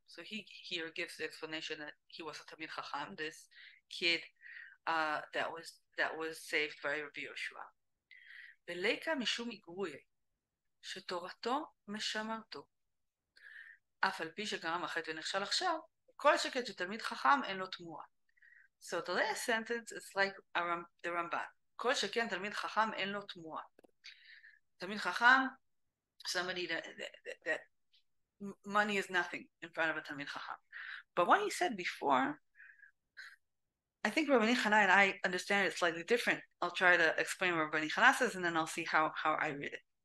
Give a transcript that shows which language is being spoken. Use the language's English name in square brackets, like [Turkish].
[English] So he here gives the explanation that he was a Talmid Chacham, this kid that was saved by Rabbi Yoshua. [Hebrew] וליקה משום איגרוי, שתורתו משמרתו. אף על פי שגרם החטא ונכשל עכשיו, כל שכן שתלמיד חכם אין לו תמורה. [English] So the last sentence is like the Ramban. [Hebrew] כל שכן תלמיד חכם אין לו תמורה. תלמיד חכם, [English] somebody that money is nothing in front of a תלמיד חכם. But what he said before, I think Rabbanit Chana and I understand it slightly different. I'll try to explain what Rabbanit Chana says, and then I'll see how I read it.